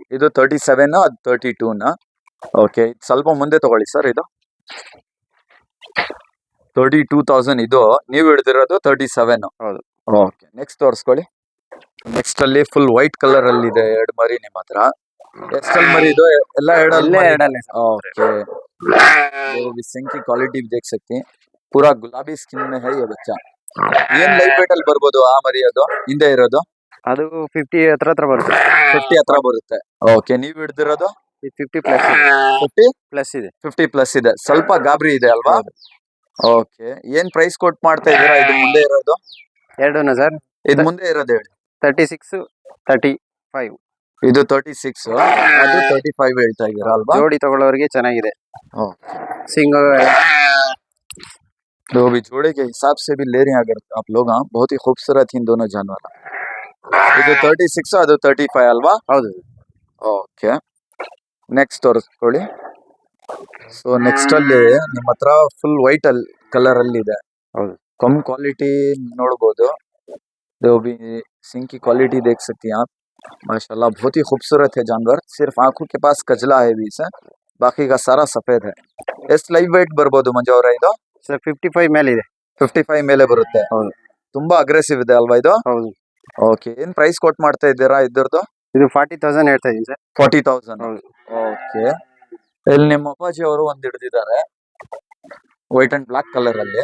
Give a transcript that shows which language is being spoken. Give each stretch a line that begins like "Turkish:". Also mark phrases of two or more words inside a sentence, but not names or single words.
Kannada: ಇದು 37, ಅದು 32ನ. ಓಕೆ, ಸ್ವಲ್ಪ ಮುಂದೆ ತಗೊಳ್ಳಿ ಸರ್. ಇದು 32,000, ಇದು ನೀವು ಹಿಡಿದಿರೋದು 37. ಹೌದು. ಓಕೆ, ನೆಕ್ಸ್ಟ್ ತೋರಿಸ್ಕೊಳ್ಳಿ. ನೆಕ್ಸ್ಟ್ ಅಲ್ಲಿ
English: full white colour
Kannada: ಅಲ್ಲಿ ಇದೆ ಎರಡು ಮರಿ ನಿಮ್ಮ ಹತ್ರ. ಎಷ್ಟಲ್ಲಿ ಮರಿ ಇದು? ಎಲ್ಲ ಎರಡಲ್ಲೇ.
Hindi: ओके, ये सिंह की क्वालिटी भी देख सकते हैं, पूरा गुलाबी स्किन में है ये बच्चा.
Kannada: ಏನ್
English: live weight
Kannada: ಅಲ್ಲಿ ಬರ್ಬೋದು ಆ ಮರಿ? ಅದು ಹಿಂದೆ ಇರೋದು ಅದು 50 ಹತ್ರ ಬರುತ್ತೆ. 50 ಹತ್ರ ಬರುತ್ತೆ. ಓಕೆ, ನೀವು ಹಿಡ್ದಿರೋದು 50 ಪ್ಲಸ್. 50 ಪ್ಲಸ್ ಇದೆ. 50 ಪ್ಲಸ್ ಇದೆ. ಸ್ವಲ್ಪ ಗಾಬರಿ ಇದೆ ಅಲ್ವಾ? ಓಕೆ, ಏನ್
English: price quote
Kannada: ಮಾಡ್ತಾ ಇದ್ದೀರಾ ಇದು ಮುಂದೆ ಇರೋದು? ಎರಡನ್ನ ಸರ್? ಇದು ಮುಂದೆ ಇರೋದು ಹೇಳಿ. 36, 35. ಇದು 36, ಅದು 35 ಹೇಳ್ತಾ ಇದ್ದೀರಾ ಅಲ್ವಾ? ಜೋಡಿ ತಗೊಳ್ಳೋರಿಗೆ ಚೆನ್ನಾಗಿದೆ. ಸಿಂಗಲ್
Hindi: तो भी जोड़े के हिसाब से भी ले रहे हैं अगर आप लोग, हाँ, बहुत ही खूबसूरत इन दोनों जानवर.
Kannada: ಇದು 36, ಅದು 35 ಅಲ್ವಾ? ಹೌದು. ಓಕೆ, ನೆಕ್ಸ್ಟ್ ತೋರಿಸ್ಕೊಳ್ಳಿ. ಸೊ ನೆಕ್ಸ್ಟ್ ಅಲ್ಲಿ ನಿಮ್ಮ ಹತ್ರ
English: full white
Kannada: ಅಲ್ಲಿ ಕಲರ್ ಅಲ್ಲಿ ಇದೆ. ಹೌದು.
Hindi: कम क्वालिटी ನೋಡಬಹುದು. जो भी सिंह की क्वालिटी देख सकती हैं आप, माशाल्लाह बहुत ही खूबसूरत है जानवर. सिर्फ आंखों के पास कजला है बीच है, बाकी का सारा सफेद है.
Kannada: ಎಷ್ಟು
English: live weight
Kannada: ಬರ್ಬೋದು ಮಂಜು ಅವರೇ ಇದು? ಸರ್, 55 ಮೇಲೆ ಇದೆ. 55 ಮೇಲೆ ಬರುತ್ತೆ. ಹೌದು. ತುಂಬಾ ಅಗ್ರೆಸಿವ್ ಇದೆ ಅಲ್ವಾ ಇದು? ಹೌದು. ಓಕೆ, ಏನ್
English: price quote
Kannada: ಮಾಡ್ತಾ ಇದ್ದೀರಾ ಇದ್ರದ್ದು? ಇದು 40,000 ಹೇಳ್ತಾ ಇದೀನಿ ಸರ್. 40,000. ಹೌದು. ಓಕೆ, ಇಲ್ಲಿ ನಿಮ್ಮ ಅಪ್ಪಾಜಿ ಅವರು ಒಂದ್ ಹಿಡಿದಿದ್ದಾರೆ
English: white and black colour
Kannada: ಅಲ್ಲಿ.